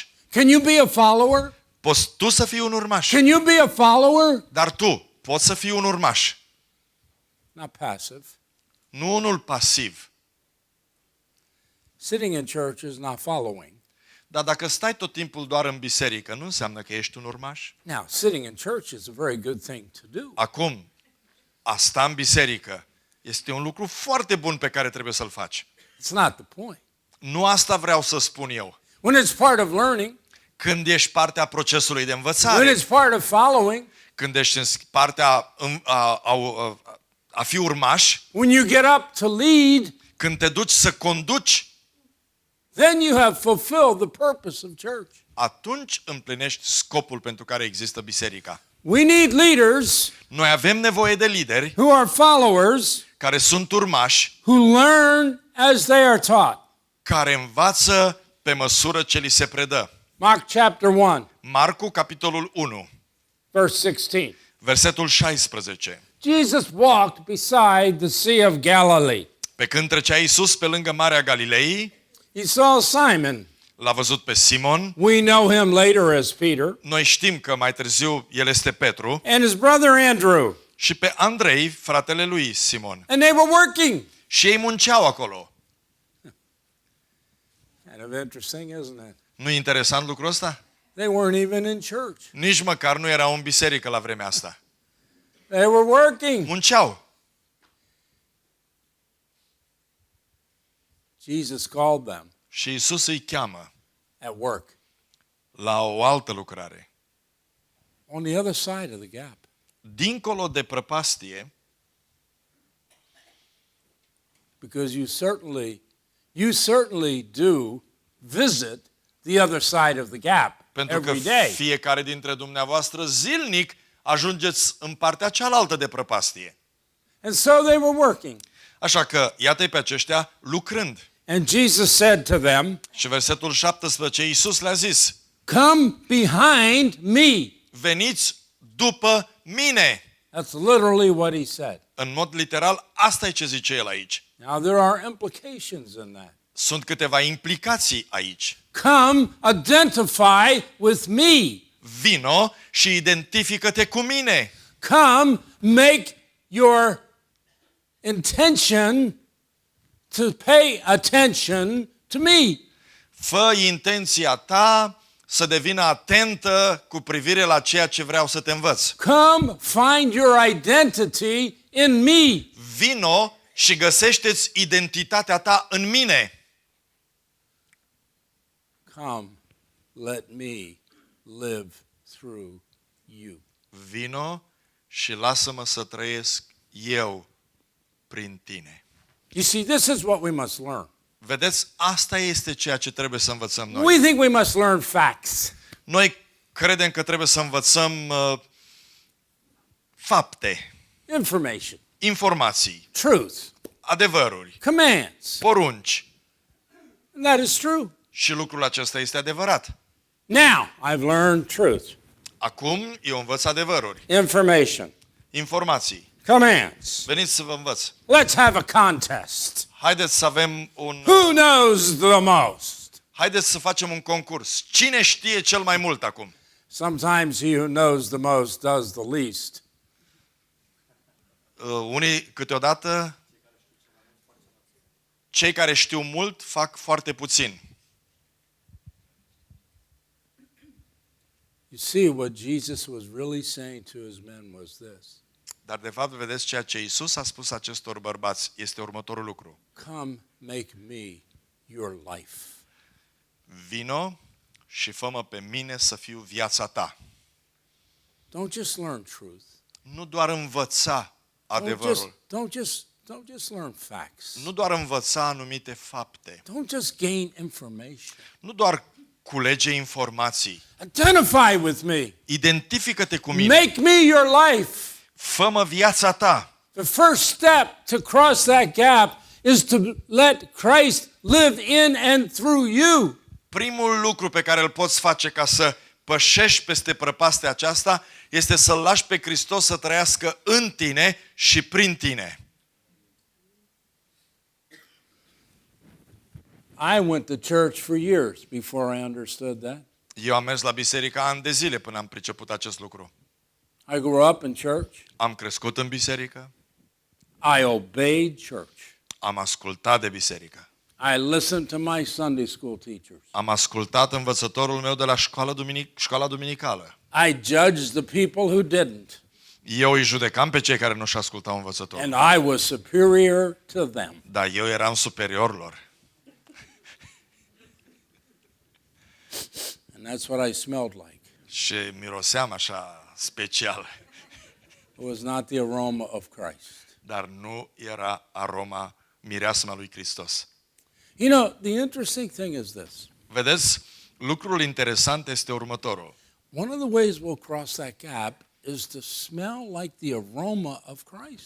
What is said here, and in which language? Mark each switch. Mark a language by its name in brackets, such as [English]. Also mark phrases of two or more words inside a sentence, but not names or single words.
[English] Can you be a follower? [Romanian] Poți tu să fii un urmaș? [English] Can you be a follower? [Romanian] Dar tu poți să fii un urmaș. [English] Not passive. [Romanian] Nu unul pasiv. [English] Sitting in church is not following. [Romanian] Dar dacă stai tot timpul doar în biserică, nu înseamnă că ești un urmaș. [English] Now, sitting in church is a very good thing to do. [Romanian] Acum, a sta în biserică este un lucru foarte bun pe care trebuie să-l faci. [English] It's not the point. [Romanian] Nu asta vreau să spun eu. [English] When it's part of learning, [Romanian] Când ești partea procesului de [English] when [Romanian] învățare, [English] it's part of following, [Romanian] când ești în partea a fi urmaș, [English] when you get up to lead, [Romanian] când te duci să conduci, [English] then you have fulfilled the purpose of church. [Romanian] atunci împlinești scopul pentru care există biserica. [English] We need leaders [Romanian] Noi avem nevoie de lideri [English] who are followers, [Romanian] care sunt urmași, [English] who learn as they are taught. [Romanian] care învață pe măsură ce li se predă. [English] Mark chapter 1, [Romanian] Marcu, capitolul 1, [English] verse 16. [Romanian] versetul 16. [English] Jesus walked beside the Sea of Galilee. [Romanian] Pe când trecea Iisus pe lângă Marea Galilei, [English] He saw Simon. [Romanian] l-a văzut pe Simon. [English] We know him later as Peter. [Romanian] Noi știm că mai târziu el este Petru. [English] And his brother Andrew. [Romanian] Și pe Andrei, fratele lui Simon. [English] And they were working. [Romanian] Și ei munceau acolo. [English] Kind of interesting, isn't it? [Romanian] Nu e interesant lucrul ăsta? [English] They weren't even in church. [Romanian] Nici măcar nu erau în biserică la vremea asta. [English] They were working. [Romanian] Munceau. [English] Jesus called them [Romanian] Și Iisus îi cheamă [English] at work [Romanian] la o altă lucrare. [English] on the other side of the gap. [Romanian] Dincolo de prăpastie, [English] Because you certainly do visit the other side of the gap [Romanian] pentru că [English] every day. [Romanian] fiecare dintre dumneavoastră zilnic ajungeți în partea cealaltă de prăpastie. [English] And so they were working. [Romanian] Așa că, iată-i pe aceștia lucrând. [English] And Jesus said to them, [Romanian] Și versetul 17, Iisus le-a zis, [English] "Come behind me." [Romanian] veniți după mine. [English] That's literally what he said. [Romanian] În mod literal, asta e ce zice el aici. [English] Now there are implications in that. [Romanian] Sunt câteva implicații aici. [English] Come identify with me. [Romanian] Vino și identifică-te cu mine. [English] Come make your intention to pay attention to me. [Romanian] Fă intenția ta să devină atentă cu privire la ceea ce vreau să te învăț. [English] Come find your identity in me. [Romanian] Vino și găsește-ți identitatea ta în mine. [English] Come, let me live through you. [Romanian] Vino și lasă-mă să trăiesc eu prin tine. [English] You see, this is what we must learn. [Romanian] Vedeți, asta este ceea ce trebuie să învățăm noi. [English] We think we must learn facts. [Romanian] Noi credem că trebuie să învățăm fapte, [English] Information, [Romanian] informații, [English] truth, [Romanian] adevăruri, [English] commands. [Romanian] porunci. [English] And that is true. [Romanian] Și lucrul acesta este adevărat. [English] Now, I've learned truth, [Romanian] Acum eu învăț adevăruri, [English] information, [Romanian] informații. [English] commands. [Romanian] Veniți să vă învăț. [English] Let's have a contest. [Romanian] Haideți să avem [English] Who knows the most? [Romanian] Haideți să facem un concurs. Cine știe cel mai mult acum? [English] Sometimes he who knows the most does the least. [Romanian] Unii câteodată, cei care știu mult fac foarte puțin. [English] You see, what Jesus was really saying to his men was this: [Romanian] Dar de fapt, vedeți, ceea ce Iisus a spus acestor bărbați este următorul lucru. [English] come make me your life. [Romanian] Vino și fă-mă pe mine să fiu viața ta. [English] Don't just learn truth. [Romanian] Nu doar învăța adevărul. [English] Don't just learn facts. [Romanian] Nu doar învăța anumite fapte. [English] Don't just gain information. [Romanian] Nu doar culege informații. [English] Identify with me. [Romanian] Identifică-te cu mine. [English] Make me your life. [Romanian] Fă-mă viața ta. [English] The first step to cross that gap is to let Christ live in and through you. [Romanian] Primul lucru pe care îl poți face ca să pășești peste prăpastea aceasta este să-L lași pe Hristos să trăiască în tine și prin tine. [English] I went to church for years before I understood that. [Romanian] Eu am mers la biserică ani de zile până am priceput acest lucru. [English] I grew up in church. [Romanian] Am crescut în biserică, [English] I obeyed church. [Romanian] am ascultat de biserică, [English] I listened to my Sunday school teachers. [Romanian] am ascultat învățătorul meu de la școala duminicală. [English] I judged the people who didn't. [Romanian] Eu îi judecam pe cei care nu-și ascultau învățătorul. [English] And I was superior to them. [Romanian] Dar eu eram superior lor. [English] And that's what I smelled like. [Romanian] Și miroseam așa special. [English] It was not the aroma of Christ. [Romanian] Dar nu era aroma mireasma lui Hristos. [English] You know, the interesting thing is this. [Romanian] Vedeți, lucrul interesant este următorul. [English] One of the ways we'll cross that gap is to smell like the aroma of Christ.